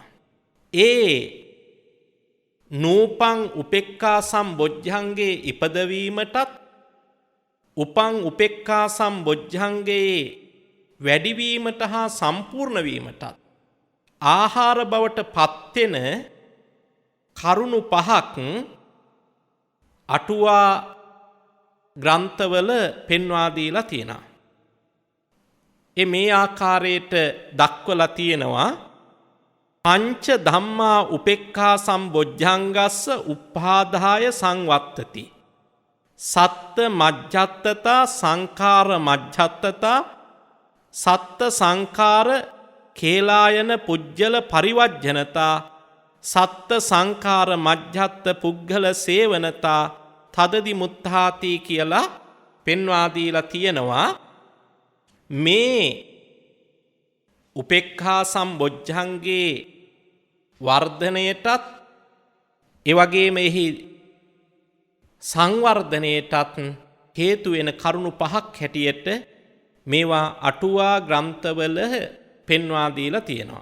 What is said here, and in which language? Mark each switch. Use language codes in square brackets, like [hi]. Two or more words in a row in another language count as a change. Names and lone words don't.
[si] ඒ නූපං උපේක්ඛා සම්බොජ්ජංගේ ඉපදවීමටත් උපං උපේක්ඛා සම්බොජ්ජංගේ වැඩිවීමට හා සම්පූර්ණ වීමටත් ආහාර බවට පත්වෙන කරුණු පහක් අටුවා ග්‍රන්ථවල පෙන්වා දීලා තියෙනවා. මේ ආකාරයට දක්වලා තියෙනවා [pi] පංච ධම්මා උපේක්ඛා සම්බොජ්ජංගස්ස උප්පාදාය සංවත්තති සත්ත මජ්ජත්තතා සංඛාර මජ්ජත්තතා සත්ත සංඛාර කේලායන පුජ්ජල පරිවර්ජනතා සත්ත සංඛාර මජ්ජත්ත පුග්ගල සේවනතා තදදි මුත්තාති [si] කියලා පෙන්වා දීලා තියෙනවා. මේ උපේක්ඛා සම්බොජ්ජංගේ වර්ධනයටත් එවැගේම එහි සංවර්ධනයටත් හේතු වෙන කරුණු පහක් හැටියට මේවා අටුවා ග්‍රන්ථවල පෙන්වා දීලා තියෙනවා.